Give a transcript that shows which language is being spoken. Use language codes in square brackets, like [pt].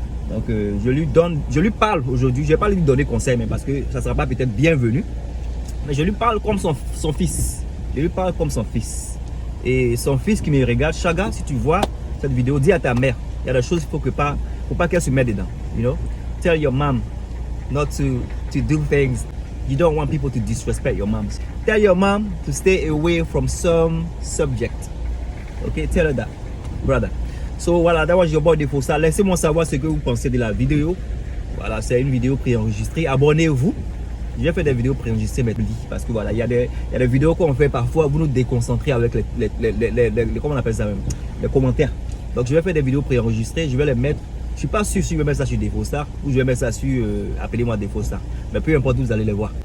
[fr] Donc je lui parle aujourd'hui. Je ne vais pas lui donner conseil, mais parce que ça ne sera pas peut-être bienvenu. Mais je lui parle comme son fils. Je lui parle comme son fils. Et son fils qui me regarde, Chaga, si tu vois cette vidéo, dis à ta mère, il y a des choses qu'il faut pas qu'elle se mette dedans. [en] You know? Tell your mom not to do things. You don't want people to disrespect your moms. Tell your mom to stay away from some subject. Ok, tell her that, brother. So voilà, that was your boy Defosa. [fr] Laissez-moi savoir ce que vous pensez de la vidéo. Voilà, c'est une vidéo préenregistrée. Abonnez-vous. Je vais faire des vidéos préenregistrées maintenant parce que voilà, il y a des vidéos qu'on fait parfois, vous nous déconcentrez avec les comment on appelle ça même, les commentaires. Donc je vais faire des vidéos préenregistrées, je vais les mettre. Je suis pas sûr si je vais mettre ça sur Defosa ou je vais mettre ça sur appelez-moi Defosa. Mais peu importe, vous allez les voir.